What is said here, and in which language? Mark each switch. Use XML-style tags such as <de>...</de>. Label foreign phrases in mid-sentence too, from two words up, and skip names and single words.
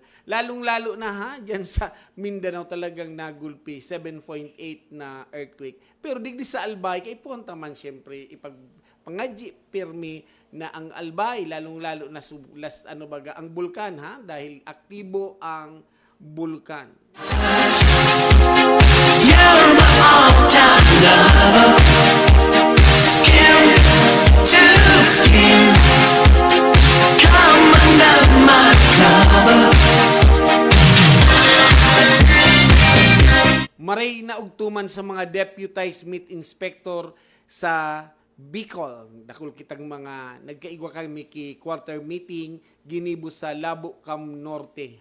<bik>Lalong-lalo na ha, dyan sa Mindanao talagang nagulpi, 7.8 na earthquake. Pero digdi sa Albay, kay puwanta man siyempre, pangadji pirmi na ang Albay, lalong-lalo na sublas, ang bulkan ha, dahil aktibo ang bulkan.</bik> <en>You're my all-time lover. Skin to skin. Come under my cover.</en> <bik>Maray na ugtuman sa mga</bik> <en>deputized meat inspector</en> <bik>sa Bicol. Dakul kitang mga nagkaigwa kami ki</bik> <en>quarter meeting</en> <bik>ginibo sa Labo Cam Norte.</bik>